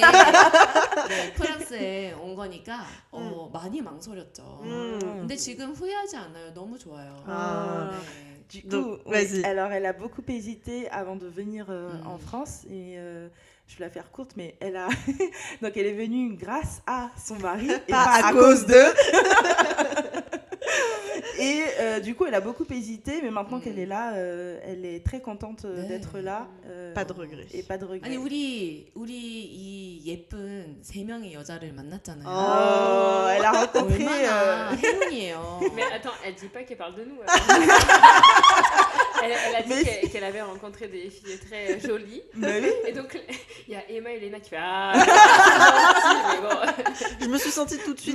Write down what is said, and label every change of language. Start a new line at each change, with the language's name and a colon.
Korean: 덕분에 네, 프랑스에 온 거니까 많이 망설였죠. 근데 지금 후회하지 않아요. 너무 좋아요. 아. 네.
French: Du coup, Donc, oui, vas-y. alors elle a beaucoup hésité avant de venir en France et je vais la faire courte, mais elle a donc elle est venue grâce à son mari et Pas pas à cause de. Et du coup, elle a beaucoup hésité, mais maintenant qu'elle est là, elle est très contente
Korean: 네.
French: d'être là. Pas de regret. Et pas de regret.
Korean: 아니 우리 이 예쁜 세 명의 여자를 만났잖아요.
French: Oh, elle a rencontré.
Korean: 얼마나 행운이에요.
French: Mais attends, elle dit pas qu'elle parle de nous. Elle a dit Mais qu'elle avait rencontré des filles très jolies. Mais oui. Et donc, il y a Emma et Léna qui fait Ah, c'est gentil, mais bon. Je me suis sentie tout de suite